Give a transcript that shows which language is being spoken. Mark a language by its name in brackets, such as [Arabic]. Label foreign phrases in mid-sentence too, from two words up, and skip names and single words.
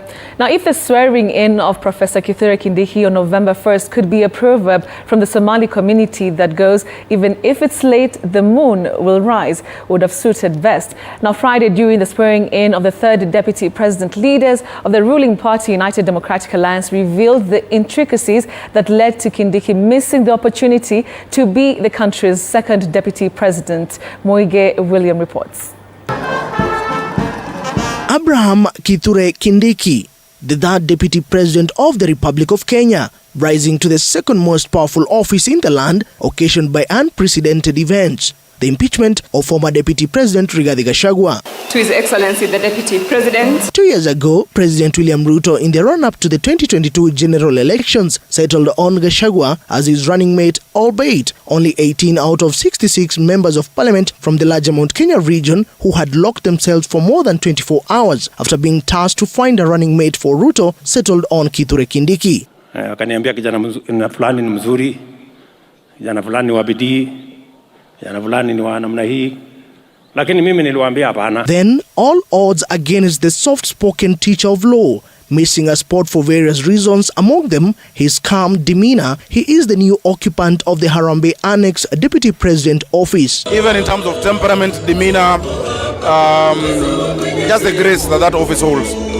[English] Now, if the swearing-in of Professor Kithure Kindiki on November 1st could be a proverb from the Somali community that goes, even if it's late, the moon will rise, would have suited best. Now, Friday, during the swearing-in of the third deputy president, leaders of the ruling party, United Democratic Alliance, revealed the intricacies that led to Kindiki missing the opportunity to be the country's second deputy president. Moige William reports. Abraham Kithure Kindiki, the third deputy president of the Republic of Kenya, rising to the second most powerful office in the land, occasioned by unprecedented events. The impeachment of former deputy president Rigathi Gachagua. To His Excellency the Deputy President. 2 years ago, President William Ruto, in the run-up to the 2022 general elections, settled on Gachagua as his running mate, albeit only 18 out of 66 members of parliament from the larger Mount Kenya region who had locked themselves for more than 24 hours after being tasked to find a running mate for Ruto, settled on Kithure Kindiki. [Swahili] Akaniambia kijana fulani ni mzuri, kijana fulani wa bidii, kijana fulani ni wa namna hii. Lakini mimi niliwaambia hapana. [English] Then all odds against the soft-spoken teacher of law, Missing a spot for various reasons, among them his calm demeanor, he is the new occupant of the Harambee Annex Deputy President office. Even in terms of temperament, demeanor, just the grace that office holds.